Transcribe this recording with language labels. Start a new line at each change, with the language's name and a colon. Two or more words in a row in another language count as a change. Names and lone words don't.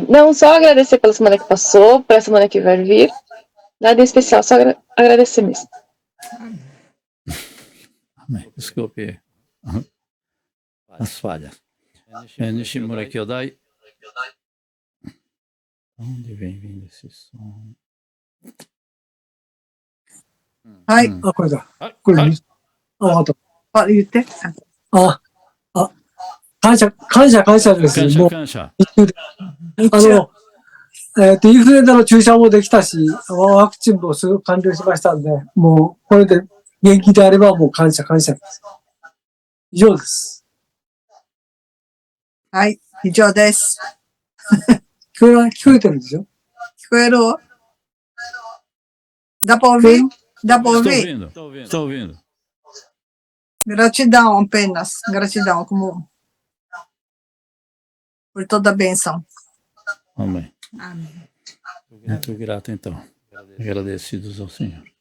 Portuguese: Não, só agradecer pela semana que passou, pela semana que vai vir. Nada em especial, só agradecer mesmo. Amém. Desculpe as falhas. Nishimura Kyodai. Onde vem vindo esse som?
Japanese: はい、これだ。これ、あと。言って。感謝ですよ。もう、感謝。インフルエンザの注射もできたし、ワクチンもすぐ完了しましたんで、もう、これで元気であればもう感謝です。以上です。はい、以上です。聞こえてるでしょ？
Portuguese: 聞こえる？ Dá para ouvir? Dá para Estou ouvir? ouvindo. Estou ouvindo. Gratidão apenas. Gratidão por toda a bênção. Amém. Amém. Muito grato, então. Agradecidos ao Senhor.